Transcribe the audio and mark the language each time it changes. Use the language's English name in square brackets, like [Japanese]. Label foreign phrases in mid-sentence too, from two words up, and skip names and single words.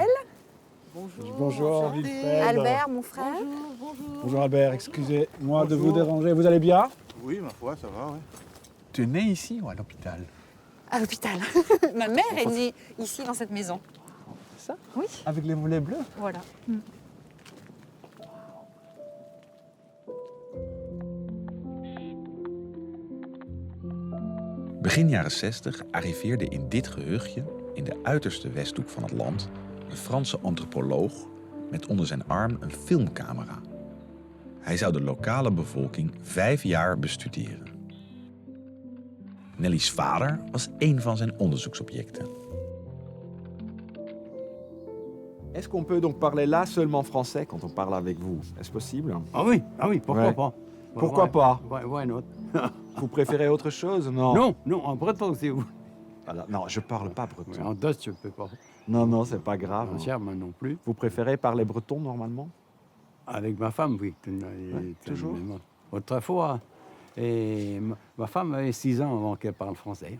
[French] Bonjour, Wilfred. Albert, mon frère. Bonjour Albert, excusez-moi de vous déranger. Vous allez bien? Oui, ma foi, ça va, ouais. Tu es né ici ou à l'hôpital? À l'hôpital. Ma mère est née ici, dans cette maison. Ça? Oui. Avec les volets bleus? Voilà. [Dutch] Begin jaren 60 arriveerde in dit gehuchtje, in de uiterste westhoek van het land, een Franse antropoloog met onder zijn arm een filmcamera. Hij zou de lokale bevolking 5 jaar bestuderen. Nelly's vader was één van zijn onderzoeksobjecten. [French] Est-ce qu'on peut donc parler là seulement français quand on parle avec vous? Est-ce possible? Ah oui, pourquoi Ouais. pas? Pourquoi pas? [English] Why not? [French] Vous préférez autre chose? Non. Non, en breton, c'est vous. Alors, non, je parle pas breton. En Dutch, je peux pas. Non, c'est pas grave. En Germain non plus. Vous préférez parler breton normalement? Avec ma femme, oui. Toujours? Autrefois. Et ma femme avait 6 ans avant qu'elle parle français.